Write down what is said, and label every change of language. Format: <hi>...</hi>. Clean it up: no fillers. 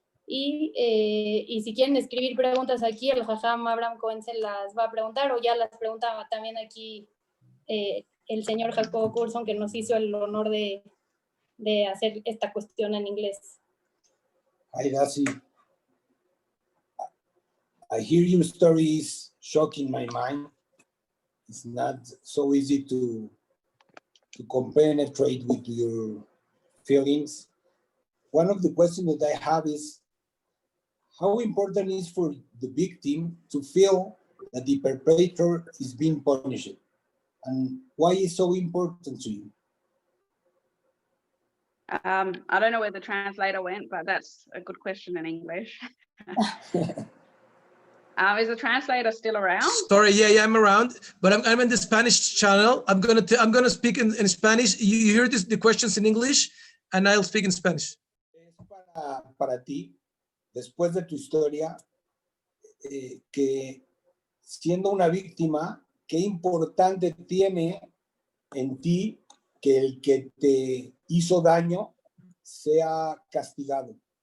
<es>Y si quieren escribir preguntas aquí, el Jajam Abraham Cohen se las va a preguntar, o ya las pregunta también aquí el señor Jacobo Curson, que nos hizo el honor de hacer esta cuestión en inglés.</es> <en>Hi, Dassi. I hear your story is shocking my mind. It's not so easy to compenetrate with your feelings. One of the questions that I have is, how important is for the victim to feel that the perpetrator is being punished? And why is so important to you? I don't know where the translator went, but that's a good question in English. Is the translator still around? Sorry, yeah, I'm around, but I'm in the Spanish channel. I'm gonna speak in Spanish. You hear the questions in English, and I'll speak in Spanish.</en> <es>Para ti, después de tu historia, que siendo una víctima, qué importante tiene en ti que el que te hizo daño sea castigado.</es>